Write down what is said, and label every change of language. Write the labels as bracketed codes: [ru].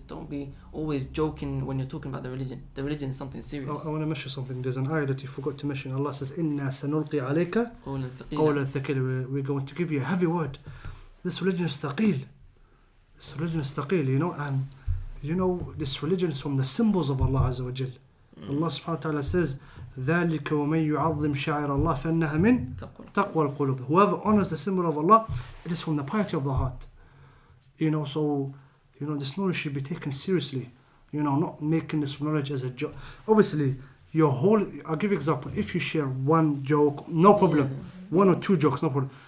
[en] Don't be always joking when you're talking about the religion. The religion is something serious. I want to mention something. There's an ayah that you forgot to mention. Allah says, [ar] "Inna sanulqi alayka qawlan thaqila." [en] We're going to give you a heavy word. This religion is thaqil. You know, and you know this religion is from the symbols of Allah Azza wa Jal. [ar] Allah subhanahu wa ta'ala says, ذَلِكَ وَمَنْ يُعَظِّمْ شَعِرَ اللَّهِ فَإِنَّهَا مِنْ تَقْوَى الْقُلُوبِ. [en] Whoever honors the symbol of Allah, it is from the piety of the heart. You know, so, you know, this knowledge should be taken seriously. You know, not making this knowledge as a joke. Obviously, I'll give you an example. If you share one joke, no problem. Yeah. 1 or 2 jokes, no problem.